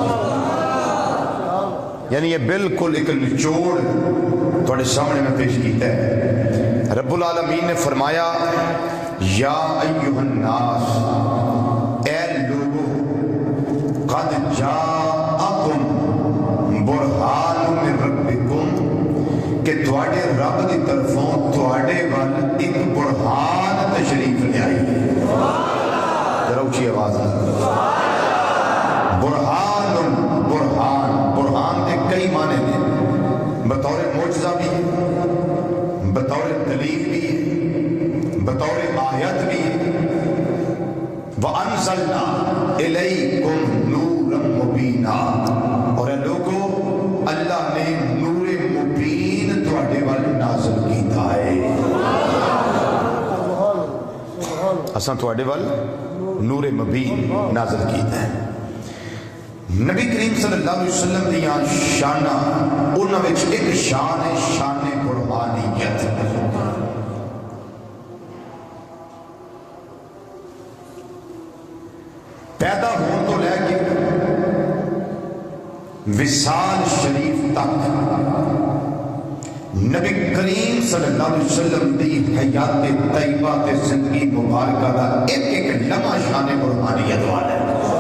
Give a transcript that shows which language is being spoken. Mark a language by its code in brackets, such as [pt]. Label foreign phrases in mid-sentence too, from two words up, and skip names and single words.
[pa] یعنی یہ بالکل ایک نچوڑ تھوڑے سامنے میں پیش کیتا ہے۔ رب العالمین نے فرمایا [ar] یا ایہا الناس، [pa] اے لوگو، [ar] قد جاءکم برہان من ربکم، [pa] کہ تواڈے رب دی طرفوں تواڈے وال ایک برہان تشریف لے آئی ہے۔ [ur] ذرا اونچی آواز ہے۔ برہان، برہان، برہان کے کئی معنی ہیں، بطور معجزہ بھی ہے، بطور دلیل بھی ہے، بطور آیت بھی ہے۔ [ar] وَأَنزَلْنَا إِلَيْكُمْ نُورًا مُبِينًا، [pa] اور اے لوگو اللہ نے نور مبین تواڈے وال نازل کیتا ہے۔ اساں تواڈے وال نور مبین نازل کیتا ہے۔ نبی کریم [ar] صلی اللہ علیہ وسلم [pa] دیاں شانہ انہاں وچ ایک شان ہے شان قربانیت۔ پیدا ہون تو لے کے وصال شریف تک نبی کریم [ar] صلی اللہ علیہ وسلم [pa] دی حیات طیبہ تے زندگی مبارکہ دا ایک ایک لمحہ شان قربانیت والا ہے۔